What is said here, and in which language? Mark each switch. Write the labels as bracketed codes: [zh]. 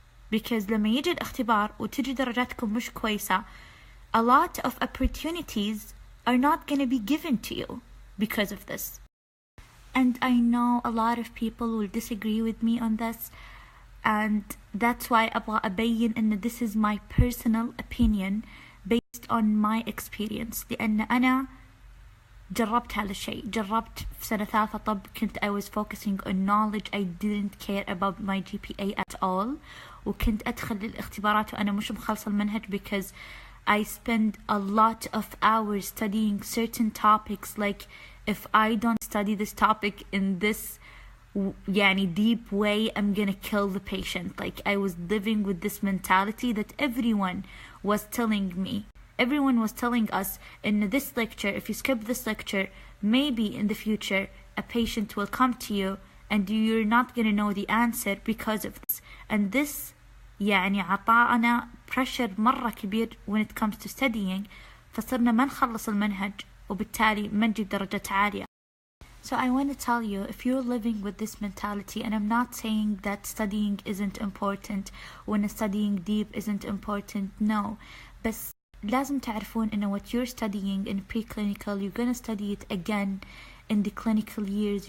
[en] Because [ar] لما يجي الاختبار وتجي درجاتكم مش كويسة, [en] a lot of opportunities are not going to be given to you because of this. And I know a lot of people will disagree with me on this, and that's why [ar] أبغى أبين إن [en] this is my personal opinion based on my experience. [ar] لأن أنا جربت هذا الشيء. جربت في سنة ثالثة طب كنت [en] I was focusing on knowledge. I didn't care about my GPA at all. [ar] وكنت أدخل للاختبارات وأنا مش مخلصة المنهج [en] because I spend a lot of hours studying certain topics. Like if I don't study this topic in this يعني deep way, I'm gonna kill the patient. Like I was living with this mentality that everyone was telling me. Everyone was telling us in this lecture, if you skip this lecture, maybe in the future a patient will come to you and you're not gonna know the answer because of this. And this يعني [ar] عطانا [en] pressure [ar] مرة كبير [en] when it comes to studying. [ar] فصرنا ما نخلص المنهج وبالتالي ما نجيب درجات عالية. [en] So I want to tell you, if you're living with this mentality, and I'm not saying that studying isn't important, when studying deep isn't important, no. [ar] بس لازم تعرفون إنه [en] what you're studying in preclinical, you're gonna study it again in the clinical years.